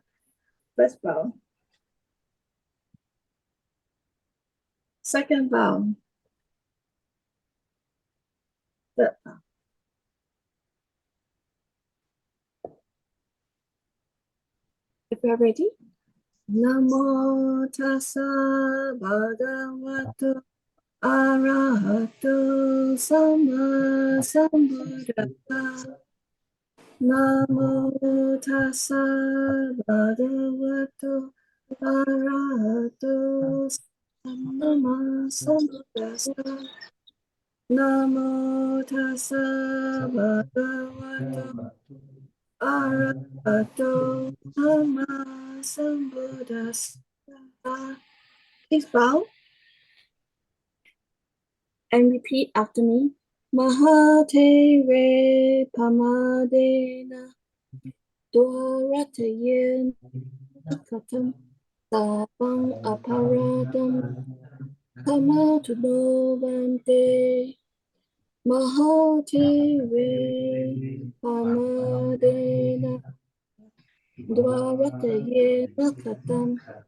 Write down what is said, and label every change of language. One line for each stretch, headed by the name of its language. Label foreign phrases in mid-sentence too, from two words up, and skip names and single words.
English: First bow. Second bow. Third bow. If you're ready,
Pali: Namo Tassa Bhagavato Arahato Sama Sambuddhassa. Namo Tassa Bhagavato Arahato Sama Sambuddhassa. Namo Tassa Bhagavato Arahato Sama Sambuddhassa.
English: Please bow and repeat after me.
Pali: Mahatheve Pamadena Dwaratayen Katam Sabang Aparadam Kamatubovante Mahatheve Pamadena Dwaratayen Katam